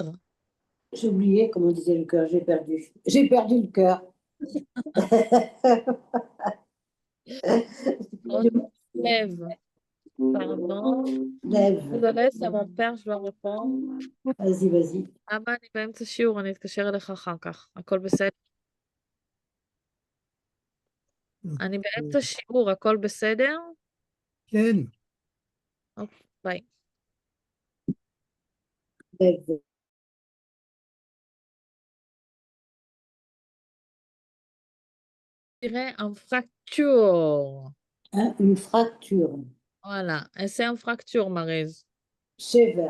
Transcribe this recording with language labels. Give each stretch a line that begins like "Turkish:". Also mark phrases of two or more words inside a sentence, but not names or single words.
French: J'ai oublié comment disait le cœur. J'ai perdu. J'ai perdu le cœur. lève, pardon. Lève. désolée, c'est mon père, je dois répondre. Vas-y, vas-y.
Hebrew: אבא, אני באמצע שיעור, אני אתקשר אליך אחר כך. הכל בסדר? אני באמצע שיעור, הכל בסדר? Ken, ביי.
French: Lève. Je dirais une fracture. Hein, une fracture. Voilà, et c'est une fracture, Maryse. Sévère.